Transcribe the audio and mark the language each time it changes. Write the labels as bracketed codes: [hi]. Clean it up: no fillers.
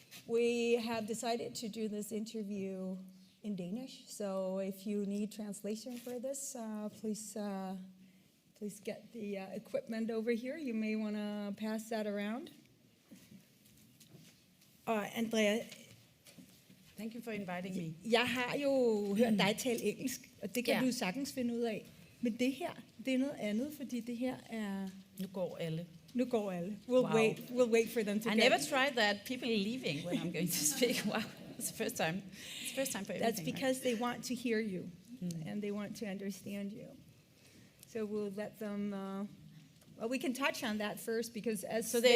[en] We have decided to do this interview in Danish, so if you need translation for this, please get the equipment over here. You may want to pass that around. [da] Andrea, [en] Thank you for inviting me. [da] jeg har jo hørt dig tale engelsk, og det kan du sagtens finde ud af. Men det her, det er noget andet, fordi det her er... Nu går alle. Nu går alle. [en] Wow. We'll wait for them to I get. never tried that. People leaving when I'm going to speak. Wow, it's the first time. It's the first time for everything. That's because they want to hear you, and they want to understand you. So we'll let them. Well, we can touch on that first because So they're